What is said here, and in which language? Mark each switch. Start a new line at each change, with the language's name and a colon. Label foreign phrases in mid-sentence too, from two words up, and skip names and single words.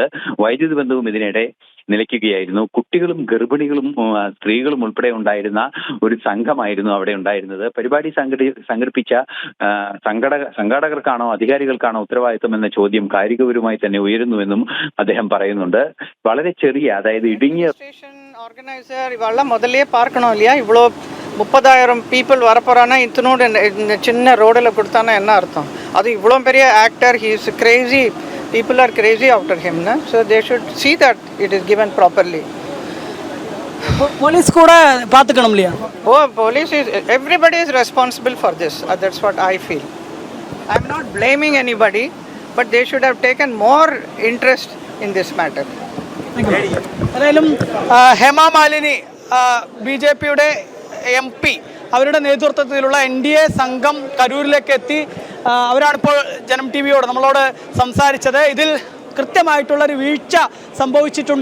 Malayalam: വൈദ്യുതി ബന്ധവും ഇതിനിടെ നിലയ്ക്കുകയായിരുന്നു. കുട്ടികളും ഗർഭിണികളും സ്ത്രീകളും ഉൾപ്പെടെ ഉണ്ടായിരുന്ന ഒരു സംഘമായിരുന്നു അവിടെ ഉണ്ടായിരുന്നത്. പരിപാടി സംഘടിപ്പിച്ച സംഘാടകർക്കാണോ അധികാരികൾക്കാണോ ഉത്തരവാദിത്വം എന്ന ചോദ്യം കാരികപരമായി തന്നെ ഉയരുന്നുവെന്നും അദ്ദേഹം പറയുന്നുണ്ട്. വളരെ ചെറിയ, അതായത് ഇടുങ്ങിയ
Tamil: ஆர்கனைசர் இவெல்லாம் முதல்ல பார்க்கணும் இல்லையா? இவ்வளோ 30,000 பீப்புள் வரப்போறானா இத்தனோடு இந்த சின்ன ரோடில் கொடுத்தானா என்ன அர்த்தம்? அது இவ்வளோ பெரிய ஆக்டர்,
English: he is crazy, people are crazy after him, na? So they should see that it is given properly.
Tamil: போலீஸ் கூட பாத்துக்கணும் லியா.
English: Oh, police is, everybody is responsible for this. That's what I feel. I'm not blaming anybody, but they should have taken more interest in this matter.
Malayalam: ഏതായാലും ഹേമ മാലിനി BJPയുടെ MP അവരുടെ നേതൃത്വത്തിലുള്ള NDA സംഘം കരൂരിലേക്ക് എത്തി. അവരാണിപ്പോൾ ജനം TVയോട് നമ്മളോട് സംസാരിച്ചത്. ഇതിൽ കൃത്യമായിട്ടുള്ളൊരു വീഴ്ച സംഭവിച്ചിട്ടുണ്ട്.